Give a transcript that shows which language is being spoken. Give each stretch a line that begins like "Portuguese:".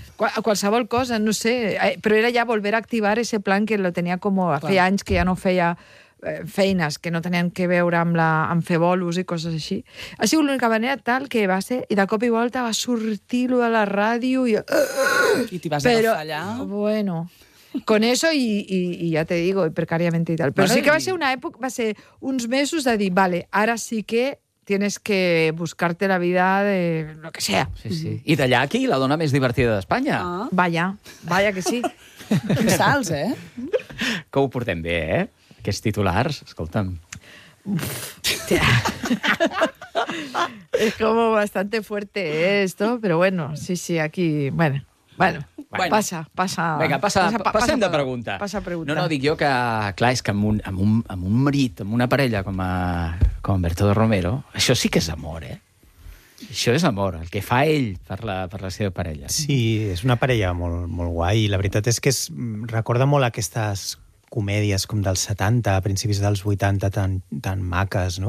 Catalan: Qualsevol cosa, no sé, però era ja
Spanish: volver a activar ese plan que lo
Catalan: tenia com feia anys que ja no feia feines que no tenien que veure amb fer bolos i coses així. Ha sigut l'única manera tal que va ser, i de cop i volta va sortir lo de la ràdio i... I t'hi vas agafar allà?
Spanish: Bueno, con eso y ya te digo, precariamente y tal.
Catalan: Però sí que va ser una època, va ser uns mesos de dir, vale, ara sí que
Spanish: tienes que buscarte la vida de lo que sea.
Catalan: Sí, sí. I d'allà aquí, la dona més divertida d'Espanya.
Spanish: Ah. Vaya que sí.
Catalan: Que salts, eh? Que ho portem bé, eh? Aquests titulars, escolta'm.
Spanish: Es como bastante fuerte esto, pero bueno, sí, aquí...
Catalan: Bueno. Passa. Vinga, passem de pregunta. Passa pregunta. No, dic jo que, clar, és que amb un marit, amb una parella com Bertoldo Romero, això sí que és amor, eh? Això és amor, el que fa ell per la seva parella. Sí, és una parella molt, molt guai, i la veritat és que recorda molt aquestes comèdies com dels 70, a principis dels 80, tan, tan maques, no?